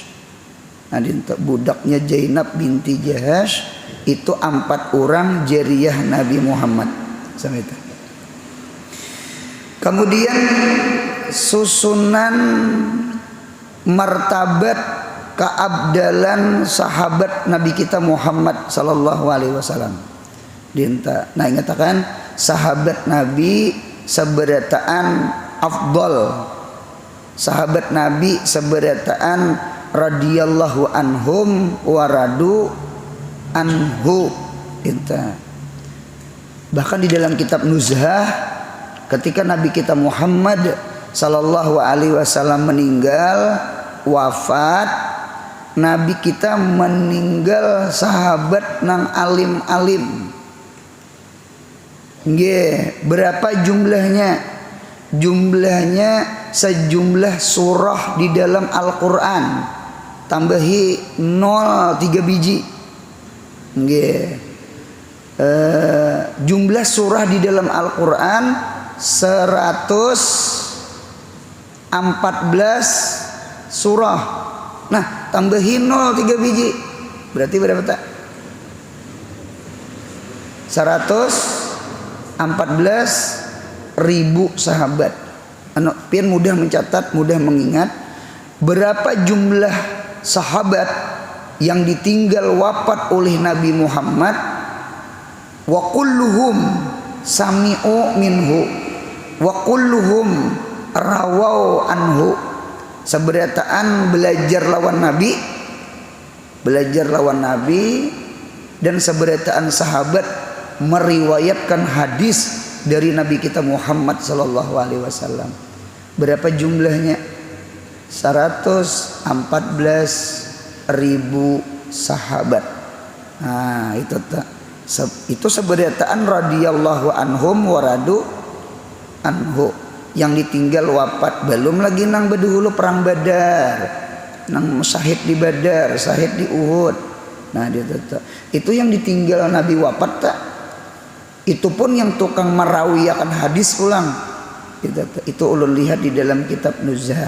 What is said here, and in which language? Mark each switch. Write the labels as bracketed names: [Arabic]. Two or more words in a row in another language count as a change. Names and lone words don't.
[Banjar] Nah, budaknya Zainab binti Jahash itu 4 orang jariyah Nabi Muhammad. Sama itu. Kemudian susunan martabat keabdalan sahabat Nabi kita Muhammad [Arabic] صلى الله عليه وسلم. [Banjar] Dinta. Nah, ingatakan sahabat Nabi sabarataan afdal. Sahabat Nabi sabarataan [Arabic] رضي الله عنهم ورضوا عنه. [Banjar] Dinta. Bahkan di dalam kitab Nuzhah ketika Nabi kita Muhammad [Arabic] صلى الله عليه وسلم [Banjar] meninggal wafat, Nabi kita meninggal sahabat nang alim-alim. Nggih, berapa jumlahnya? Jumlahnya sejumlah surah di dalam Al-Qur'an. Tambahi 3 biji. Nggih. Jumlah surah di dalam Al-Quran 114 surah. Nah, tambahin 3 biji. Berarti berapa tak? 114.000 sahabat. Pian mudah mencatat, mudah mengingat. Berapa jumlah sahabat yang ditinggal wafat oleh Nabi Muhammad? [Arabic] وكلهم سمعوا منه وكلهم رووا عنه. [Banjar] Seberataan belajar lawan Nabi dan seberataan sahabat meriwayatkan hadis dari Nabi kita Muhammad [Arabic] صلى الله عليه وسلم. [Banjar] Berapa jumlahnya? 114.000 sahabat. Nah, itu seberataan [Arabic] رضي الله عنهم ورضوا عنه [Banjar] yang ditinggal wafat. Belum lagi nang bedahulu perang Badar, nang syahid di Badar, syahid di Uhud. Nah, itu yang ditinggal Nabi wafat tak? Itu pun yang tukang merawiyakan hadis ulang. Itu ulun lihat di dalam kitab Nuzhah.